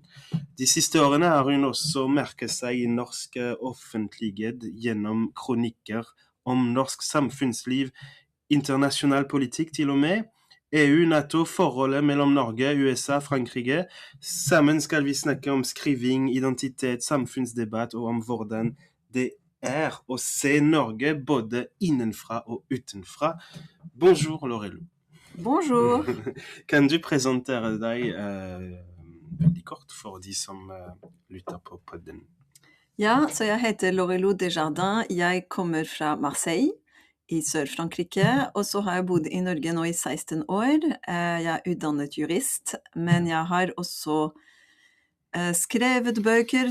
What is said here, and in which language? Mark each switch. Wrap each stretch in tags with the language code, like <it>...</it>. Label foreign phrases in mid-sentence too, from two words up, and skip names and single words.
<no>De siste årene har hun også merket seg I norsk offentlighet gjennom kronikker om norsk samfunnsliv, internasjonal politikk til og med, EU, NATO, forholdet mellom Norge, USA, Frankrike. Sammen skal vi snakke om skriving, identitet, samfunnsdebatt og om hvordan det å se Norge både innenfra og utenfra.</no> <fr>Bonjour Lorelou. Bonjour.</fr> <no>Kan du presentere deg veldig kort for de som lytter på podden? Ja, så jeg heter Lorelou Desjardins. Jeg kommer fra Marseille I Sør-Frankrike, og så har jeg bodd I Norge nå I 16 år. Jeg utdannet jurist, men jeg har også skrevet bøker.</no>